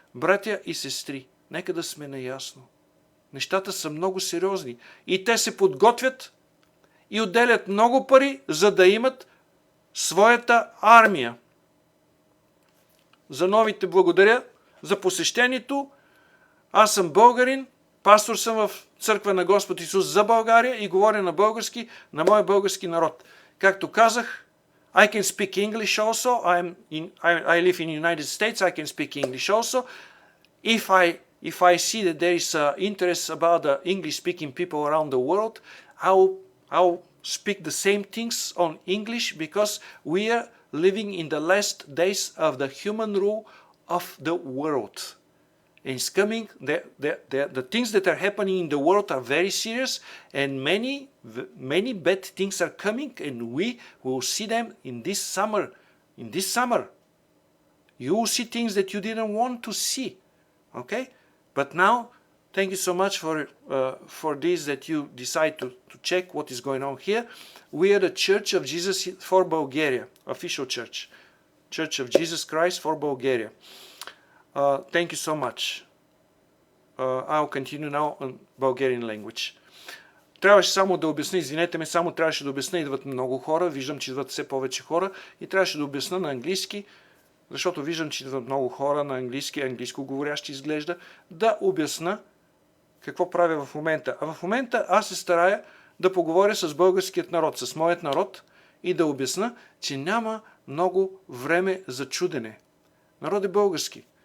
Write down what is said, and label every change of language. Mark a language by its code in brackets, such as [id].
[bg] Братя и сестри, нека да сме наясно. Нещата са много сериозни и те се подготвят и отделят много пари, за да имат своята армия. За новите благодаря за посещението. Аз съм българин, пастор съм в църква на Господ Исус за България и говоря на български, на моя български народ. Както казах, [en] I can speak English also. I live in United States. I can speak English also. If I see that there is interest about the English-speaking people around the world, I'll speak the same things on English because we are living in the last days of the human rule of the world. And it's coming, the things that are happening in the world are very serious and many bad things are coming and we will see them in this summer. In this summer. You will see things that you didn't want to see. Okay? But now, thank you so much for this that you decide to check what is going on here. We are the Church of Jesus for Bulgaria, official church. Church of Jesus Christ for Bulgaria. Thank you so much. I'll continue now on Bulgarian language. [bg] Трябваше само да обясня, извинете ме, само трябваше да обясня, идват много хора, виждам, че идват все повече хора и трябваше да обясня на английски, защото виждам, че идват много хора на английски, английско говорящи изглежда, да обясня какво правя в момента. А в момента аз се старая да поговоря с българският народ, с моят народ и да обясня, че няма много време за чудене. Народ е български.